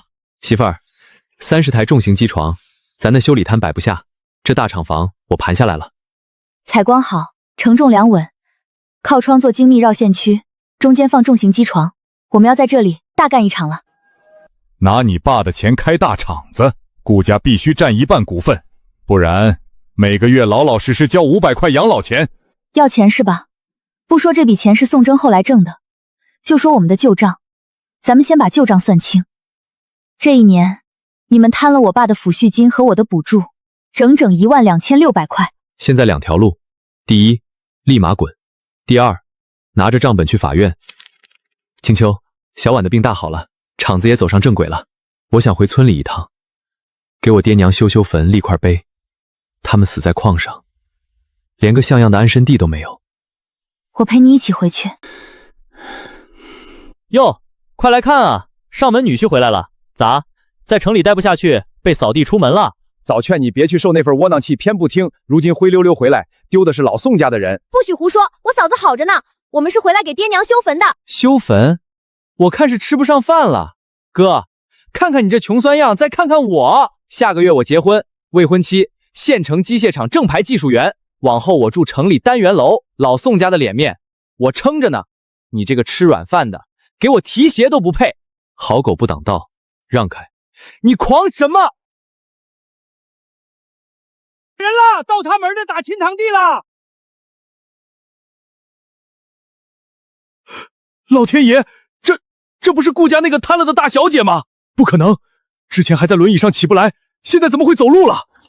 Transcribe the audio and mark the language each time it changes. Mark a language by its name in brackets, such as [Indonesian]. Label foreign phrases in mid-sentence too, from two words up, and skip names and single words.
[Chinese] 媳妇儿，30台重型机床，咱的修理摊摆不下，这大厂房我盘下来了。采光好，承重量稳，靠窗做精密繞线区，中间放重型机床，我们要在這裡大幹一場了。拿你爸的錢開大廠子，顧家必須佔1半股份，不然每個月老老實實交500塊養老錢。要錢是吧？不說這筆錢是宋征後來掙的，就說我們的舊賬，咱們先把舊賬算清。這一年，你們貪了我爸的撫恤金和我的補助，整整12600塊。現在2條路，第一，立馬滾； 第二，拿着賬本去法院。青秋，小婉的病大好了，廠子也走上正軌了，我想回村裡一趟，給我爹娘修修墳，立塊碑。他們死在礦上，連個像樣的安身地都沒有。我陪你一起回去。喲，快來看啊，上門女婿回來了。咋，在城裡待不下去，被掃地出門了？早勸你別去受那份窩囊氣，偏不聽，如今灰溜溜回來，丟的是老宋家的人。不許胡說，我嫂子好着呢，我們是回來給爹娘修墳的。修墳？我看是吃不上飯了。哥，看看你這窮酸樣，再看看我，下個月我結婚，未婚妻，縣城機械廠正牌技術員，往後我住城裡單元樓，老宋家的臉面我撐着呢。你這個吃軟飯的，給我提鞋都不配。好狗不擋道，讓開！你狂什麼？人了，倒插門的打親堂弟了！老天爺，這不是顧家那個貪了的大小姐嗎？不可能，之前還在輪椅上起不來，現在怎麼會走路了？